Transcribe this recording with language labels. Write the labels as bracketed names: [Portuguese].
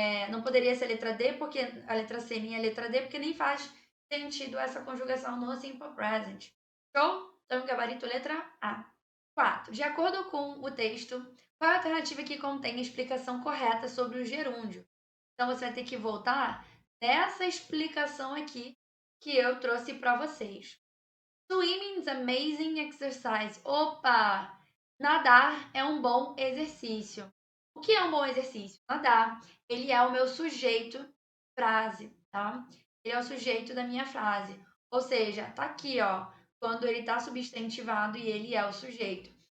[Portuguese] Não poderia ser letra D, porque a letra C nem a letra D, porque nem faz sentido essa conjugação no simple present. Show? Então, gabarito letra A. 4. De acordo com o texto, qual é a alternativa que contém a explicação correta sobre o gerúndio? Então, você vai ter que voltar nessa explicação aqui que eu trouxe para vocês. [English] Swimming is amazing exercise. [Portuguese] Opa! Nadar é um bom exercício. O que é um bom exercício? Nadar. Ele é o meu sujeito frase, tá? Ele é o sujeito da minha frase. Ou seja, tá aqui, ó, quando ele tá substantivado e ele é o sujeito.